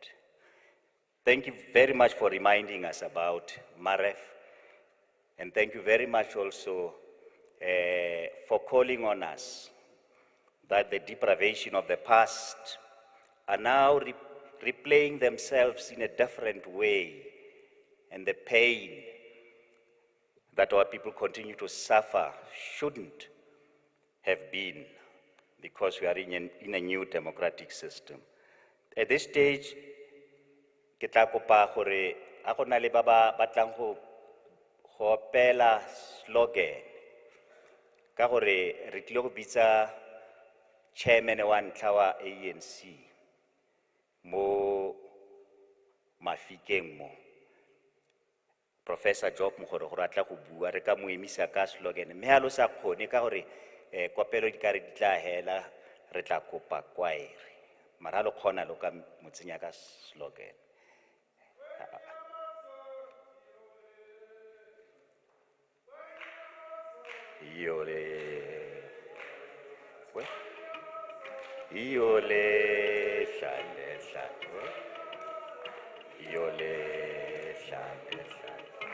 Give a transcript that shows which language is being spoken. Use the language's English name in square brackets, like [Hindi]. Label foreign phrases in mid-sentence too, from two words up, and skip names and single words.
[English] Thank you very much for reminding us about Maref, and thank you very much also for calling on us that the deprivation of the past are now replaying themselves in a different way, and the pain that our people continue to suffer shouldn't have been, because we are in a new democratic system. At this stage, [Tswana] ke tla kopa gore a go na le ba ba batlang go opela slogan ka gore re tlile go bitsa chairman wa ntlha wa ANC mo Mahikeng mo, Professor Job Mogore gore a tla go bua, re ka mo emisa ka slogan, mme ha lo sa kgone ka gore kopelo di ka re di tla hela, re tla kopa kwaere mara lo kgona lo ka mo tsenya ka slogan. Iole hlale hlale, iole hlale hlale,